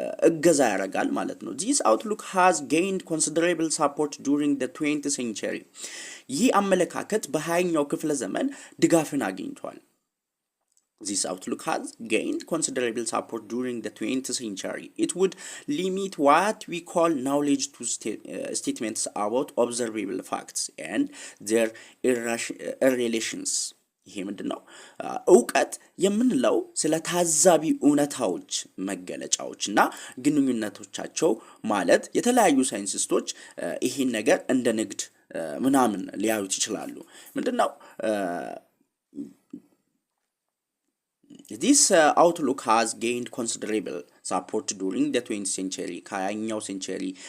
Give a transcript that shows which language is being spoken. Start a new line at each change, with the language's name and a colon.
Amharic: እገዛ ያደርጋል ማለት ነው
English: this outlook has gained considerable support during the 20th century
Amharic: ይህ አመለካከት በ20ኛው ክፍለ ዘመን ድጋፍን አግኝቷል
English: This outlook has gained considerable support during the 20th century. It would limit what we call knowledge to statements about observable facts and their relations.
Amharic: ይሄ ምንድነው ዕውቀት የምንለው ስለ ታዛቢ እውነታዎች መገለጫዎችና ግንኙነቶቻቸው ማለት የተለያዩ ሳይንቲስቶች ይሄን ነገር እንደ ንግድ ምናምን ሊያዩት ይችላሉ ምንድነው
English: This outlook has gained considerable support during the 20th century
Amharic: ከ20ኛው ሴንቸሪ